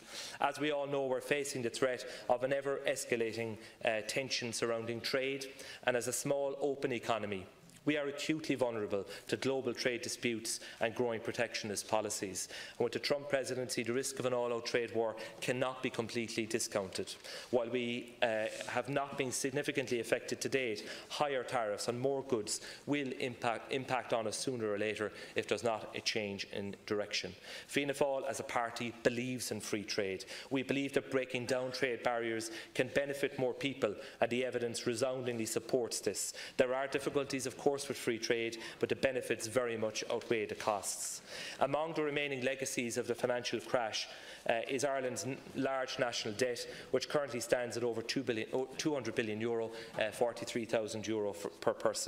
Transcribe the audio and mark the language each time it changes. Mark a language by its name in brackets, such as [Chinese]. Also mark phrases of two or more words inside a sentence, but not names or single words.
[English] As we all know, we're facing the threat of an ever-escalating tension surrounding trade, and as a small, open economy, we are acutely vulnerable to global trade disputes and growing protectionist policies. And with the Trump presidency, the risk of an all-out trade war cannot be completely discounted. While we have not been significantly affected to date, higher tariffs on more goods will impact on us sooner or later if there's not a change in direction. Fianna Fáil as a party believes in free trade. We believe that breaking down trade barriers can benefit more people, and the evidence resoundingly supports this. There are difficulties, of course, with free trade, but the benefits very much outweigh the costs. Among the remaining legacies of the financial crash is Ireland's large national debt, which currently stands at over €200 billion, €43,000 per person.